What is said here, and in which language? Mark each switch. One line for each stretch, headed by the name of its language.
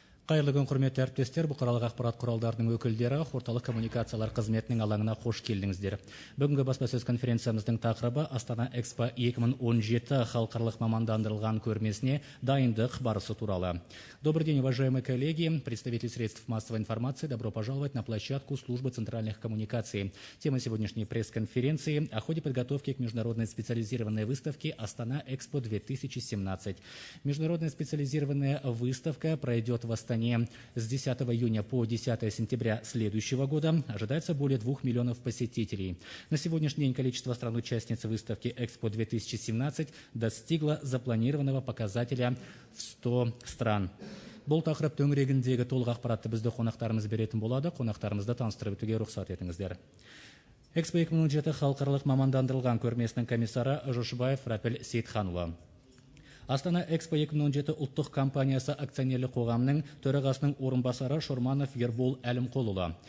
Kazakh: Қайырлы күн, құрметті әріптестер, бұқаралық ақпарат құралдарының өкілдері, орталық коммуникациялар қызметінің алаңына қош келдіңіздер. Бүгінгі баспасөз конференциямыздың тақырыбы Астана Экспо 2017 халықаралық мамандандырылған көрмесіне дайындық барысы туралы.
Russian: Добрый день, уважаемые коллеги, представители средств массовой информации. Добро пожаловать на площадку службы центральных коммуникаций. Тема сегодняшней пресс-конференции о ходе подготовки к международной специализированной выставке Астана Экспо 2017. Международная специализированная выставка пройдет в Астане с 10 июня по 10 сентября следующего года. Ожидается более 2 миллионов посетителей. На сегодняшний день количество стран-участниц выставки Экспо 2017 достигло запланированного показателя в 100 стран.
Kazakh: Бұл тақырып төңірегіндегі толық ақпаратты бізді қонақтарымыз беретін болады. Қонақтарымызды таныстырып өтуге рұқсат етіңіздер. Экспо 2017 халықаралық мамандандырылған көрмесінің комиссары Жошыбаев Рәпіл Сейітханұлы. Астана Экспо 2017 ұлттық компаниясы акционерлік қоғамының төрағасының орынбасары Шорманов Ербол Әлімқұлұлы.